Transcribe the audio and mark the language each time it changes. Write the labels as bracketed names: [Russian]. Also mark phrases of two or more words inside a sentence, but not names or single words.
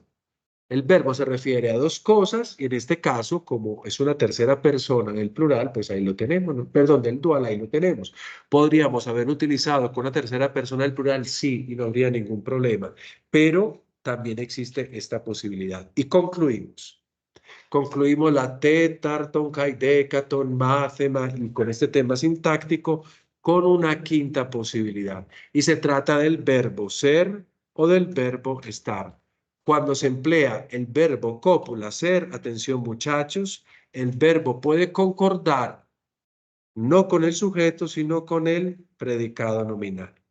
[Spanish] El verbo se refiere a dos cosas y en este caso, como es una tercera persona del plural, pues ahí lo tenemos, ¿no? Perdón, del dual, ahí lo tenemos. ¿Podríamos haber utilizado con una tercera persona del plural? Sí, y no habría ningún problema, pero también existe esta posibilidad. Y concluimos. Concluimos la [Greek] τέταρτον, καιδέκατον, μάθημα, [Spanish] y con este tema sintáctico, con una quinta posibilidad. Y se trata del verbo ser o del verbo estar. Cuando se emplea el verbo cópula, ser, atención muchachos, el verbo puede concordar no con el sujeto, sino con el predicado nominal.